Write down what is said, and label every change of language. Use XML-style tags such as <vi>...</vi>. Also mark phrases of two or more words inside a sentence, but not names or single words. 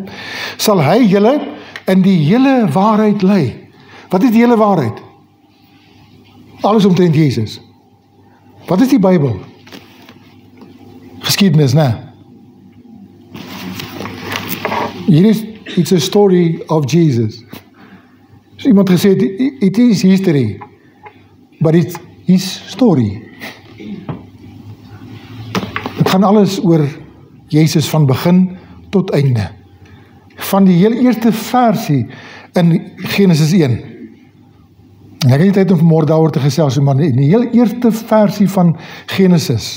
<af>Sal hy julle in die hele waarheid lei. Wat is die hele waarheid? Alles omtrent Jesus. Wat is die Bybel? Geskiedenis, né? Hier is,</af> <en>it's a story of Jesus.</en> <af>Dus iemand gesê,</af> <en>it is history, but it's his story.</en> <af>Het gaan alles oor Jesus van begin tot einde. Van die heel eerste versie in Genesis 1. En ek het nie tyd om vanmôre daaroor te gesels, maar in die heel eerste versie van Genesis.</af>